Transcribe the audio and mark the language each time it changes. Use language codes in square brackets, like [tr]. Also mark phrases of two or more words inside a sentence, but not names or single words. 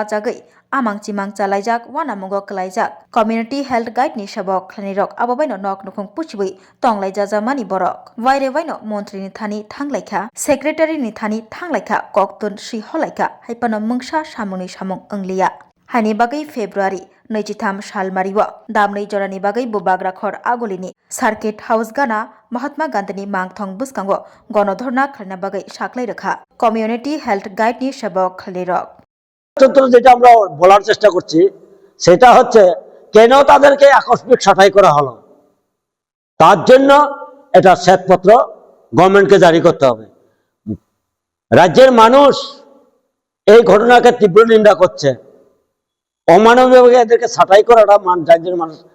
[trp] jagai amang chimang chalaijak wanamungo klaijak [en] community health guide [trp] ni sebok khlani rok abobaino nok nukung puchibui tonglaija jamani borok waire waino montri ni thani thanglaikha secretary ni thani thanglaikha koktun si holaikha haipano mungsa samungni samung angliya hani bagai February nechitham salmariwa damnei jorani bagai bobagra khor agolini [en] circuit house [trp] gana Mahatma Gandhi mangthong buskango gonodhorna khlana bagai saklai rakha [en] community health guide [trp] ni sebok khlani rok [bn] যেটা আমরা বলার চেষ্টা করছি সেটা হচ্ছে কেন তাদেরকে আকস্মিক ছাঁটাই করা হলো তার জন্য এটা শ্বেতপত্র গভর্নমেন্টকে জারি করতে হবে রাজ্যের মানুষ এই ঘটনাকে তীব্র নিন্দা করছে অমানবিকভাবে এদেরকে ছাঁটাই করাটা রাজ্যের মানুষ